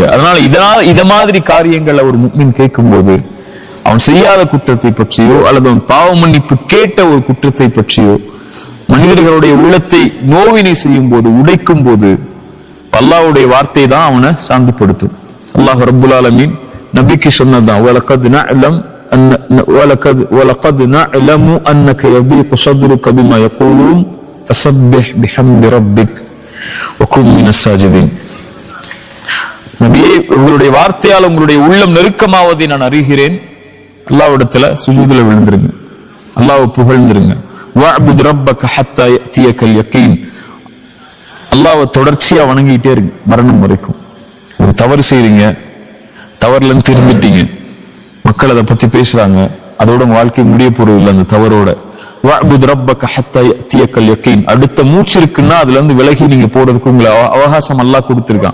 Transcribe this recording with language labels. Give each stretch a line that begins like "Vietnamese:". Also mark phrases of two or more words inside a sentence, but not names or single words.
Tamil: அதனால இத மாதிரி காரியங்களை ஒரு முஃமின் கேட்கும் போது அவன் செய்யாத குற்றத்தை பற்றியோ அல்லது அவன் பாவ மன்னிப்பு கேட்ட ஒரு குற்றத்தை பற்றியோ மனிதர்களுடைய உள்ளத்தை நோவினை செய்யும் போது, உடைக்கும் போது அல்லாஹ்வுடைய வார்த்தை தான் அவனை சாந்திப்படுத்தும்.
Arabic: الله رب العالمين
Tamil: நபிக்கு சொன்னதான்,
Arabic: وَلَقَدْ نَعْلَمُ أَنَّكَ يَضِيقُ صَدْرُكَ بِمَا يَقُولُونَ فَسَبِّحْ بِحَمْدِ رَبِّكَ وَكُن مِّنَ السَّاجِدِينَ.
Tamil: நபியே, உங்களுடைய வார்த்தையால் உங்களுடைய உள்ளம் நெருக்கமாவதை நான் அறிகிறேன். அல்லாஹ்விடத்துல சுஜூதுல விழுந்துருங்க, அல்லாஹ்வை புகழ்ந்துருங்க.
Arabic: وَاعْبُدْ رَبَّكَ حَتَّى يَأْتِيَكَ الْيَقِينُ.
Tamil: அல்லாஹ்வை தொடர்ச்சியா வணங்கிட்டே இருக்கு மரணம் வரைக்கும். ஒரு தவறு செய்றீங்க, தவறுல இருந்து திருந்துட்டீங்க, மக்கள் அதை பத்தி பேசுறாங்க, அதோட வாழ்க்கை முடிய போறது இல்லை. அந்த தவறோட
Arabic: واعبد ربك حتى يأتيك اليقين,
Tamil: அடுத்த மூச்சு இருக்குன்னா அதுல இருந்து விலகி நீங்க போறதுக்கு உங்களை அவகாசம் அல்லாஹ் கொடுத்திருக்கான்.